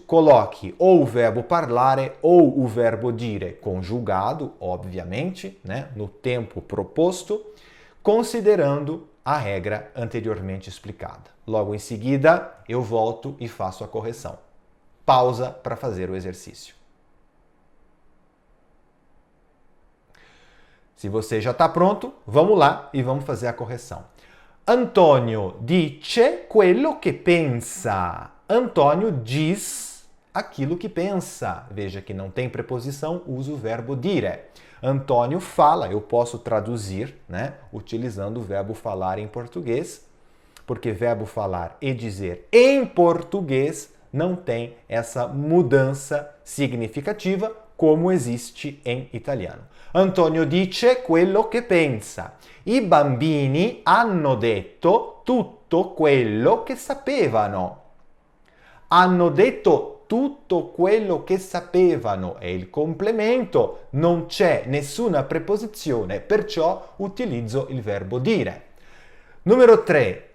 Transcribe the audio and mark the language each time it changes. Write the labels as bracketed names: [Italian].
[Portuguese] Coloque ou o verbo parlare ou o verbo dire, conjugado, obviamente, né, no tempo proposto, considerando a regra anteriormente explicada. Logo em seguida, eu volto e faço a correção. Pausa para fazer o exercício. Se você já está pronto, vamos lá e vamos fazer a correção. [Italian] Antonio dice quello che pensa. [Portuguese] Antonio diz aquilo que pensa. Veja que não tem preposição, usa o verbo dire. Antônio fala, eu posso traduzir, né, utilizando o verbo falar em português, porque verbo falar e dizer em português não tem essa mudança significativa como existe em italiano. [Italian] Antonio dice quello che pensa. I bambini hanno detto tutto quello che sapevano. Hanno detto tutto quello che sapevano è il complemento, non c'è nessuna preposizione, perciò utilizzo il verbo dire. Numero 3.